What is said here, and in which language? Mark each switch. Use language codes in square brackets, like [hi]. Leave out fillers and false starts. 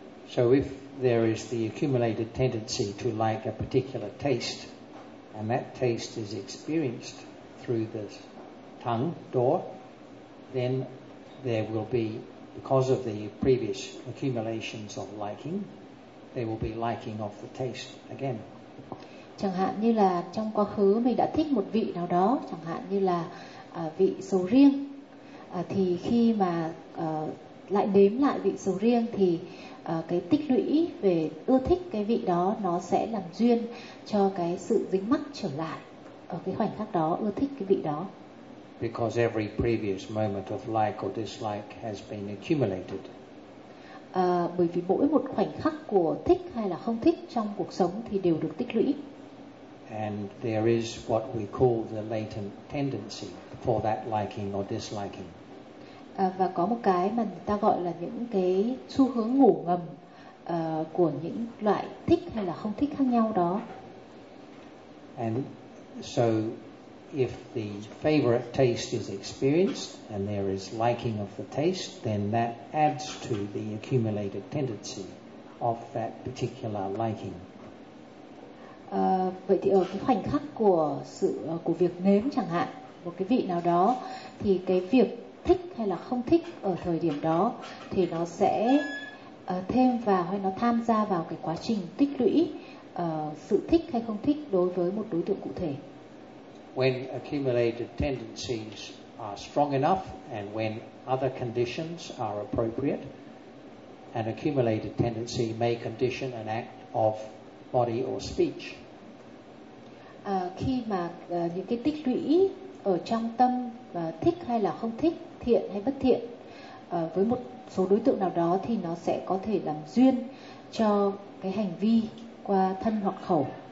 [en] So if there is the accumulated tendency to like a particular taste, and that taste is experienced through the tongue door, then there will be, because of the previous accumulations of liking, there will be liking of the taste again. [vi] Chẳng hạn như là trong quá khứ mình đã thích một vị nào đó, chẳng hạn như là vị sầu riêng, thì khi mà lại nếm lại vị sầu riêng thì cái tích lũy về ưa thích cái vị đó nó sẽ làm duyên cho cái sự dính mắc trở lại ở cái khoảnh khắc đó, ưa thích cái vị đó. [en] Because every previous moment of like or dislike has been accumulated. [vi] Bởi vì mỗi một khoảnh khắc của thích hay là không thích trong cuộc sống thì đều được tích lũy. [en] And there is what we call the latent tendency for that liking or disliking. [vi] Và có một cái mà người ta gọi là những cái xu hướng ngủ ngầm của những loại thích hay là không thích khác nhau đó. [en] And so if the favorite taste is experienced and there is liking of the taste, then that adds to the accumulated tendency of that particular liking. [vi] Vậy thì ở cái khoảnh khắc của sự của việc nếm chẳng hạn một cái vị nào đó thì cái việc thích hay là không thích ở thời điểm đó thì nó sẽ thêm vào hay nó tham gia vào cái quá trình tích lũy sự thích hay không thích đối với một đối tượng cụ thể. [en] When accumulated tendencies are strong enough and when other conditions are appropriate, an accumulated tendency may condition an act of body or speech. [vi] Khi mà những cái tích lũy ở trong tâm thích hay là không thích, thiện hay bất thiện với một số đối tượng nào đó thì nó sẽ có thể làm duyên cho cái hành vi qua thân hoặc khẩu.